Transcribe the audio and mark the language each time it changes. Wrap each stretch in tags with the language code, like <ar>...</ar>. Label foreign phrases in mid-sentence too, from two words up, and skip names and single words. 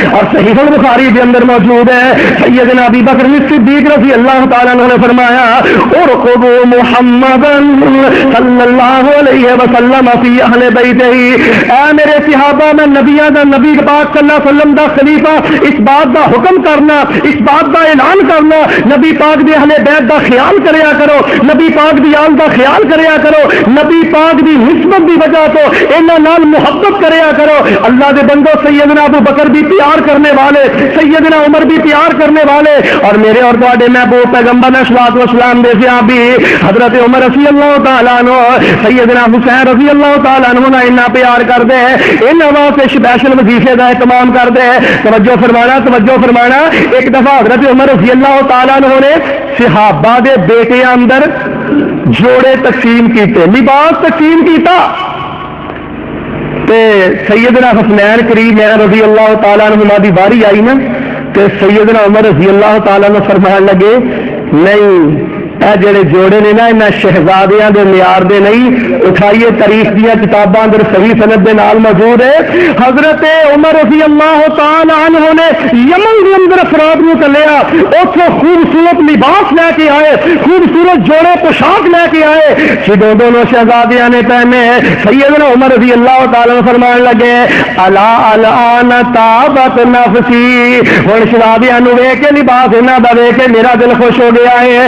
<ur>اور صحیح البخاری کے اندر موجود ہے سیدنا ابی بکر صدیق رضی اللہ تعالیٰ عنہ نے فرمایا</ur> <ar>ارقبوا محمدا صلی اللہ علیہ وسلم فی اہل بیتہ.</ar> <pa>اے میرے صحابہ میں نبیوں دا نبی پاک صلی اللہ علیہ وسلم دا خلیفہ اس بات دا حکم کرنا اس بات دا اعلان کرنا نبی پاک دے اہل بیت دا خیال کریا کرو نبی پاک دی آل دا خیال کریا کرو نبی پاک دی نسبت دی وجہ تو انہاں نال محبت کریا کرو. اللہ دے بندو سیدنا ابو بکر بھی پیار کرنے والے سیدنا عمر بھی پیار کرنے والے اور میرے اور تواڈے محبوب پیغمبر علیہ الصلوۃ والسلام دے صحابی حضرت عمر رضی اللہ تعالیٰ عنہ سیدنا حسین رضی اللہ تعالیٰ عنہ نے اتنا پیار کر دے انہاں واسطے اسپیشل وظیفے دا اہتمام کر دے. توجہ فرمانا ایک دفعہ حضرت عمر رضی اللہ تعالیٰ عنہ نے صحابہ دے بیٹے اندر جوڑے تقسیم کیتے لباس تقسیم کیتا تے سیدنا حسنین کریم رضی اللہ تعالیٰ عنہ دی باری آئی نا تے سیدنا عمر رضی اللہ تعالیٰ عنہ فرمان لگے نہیں اے جڑے جوڑے نے نا انہاں شہزادیاں دے معیار دے نہیں. اٹھائیے تاریخ دیا کتاباں اندر صحیح سند دے نال موجود ہے حضرت عمر رضی اللہ تعالی عنہ نے یمن دے اندر افراد نو چلیا اوتھوں خوبصورت لباس لے کے آئے خوبصورت جوڑے پوشاک لے کے آئے جدوں دونوں شہزادیاں نے پہنے سیدنا عمر رضی اللہ تعالی عنہ فرمان لگے</pa> <ar>الا الان تابت نفسی.</ar> <pa>ہن شہزادیاں نو ویکھ کے لباس انہاں دا ویکھ کے میرا دل خوش ہو گیا ہے.</pa>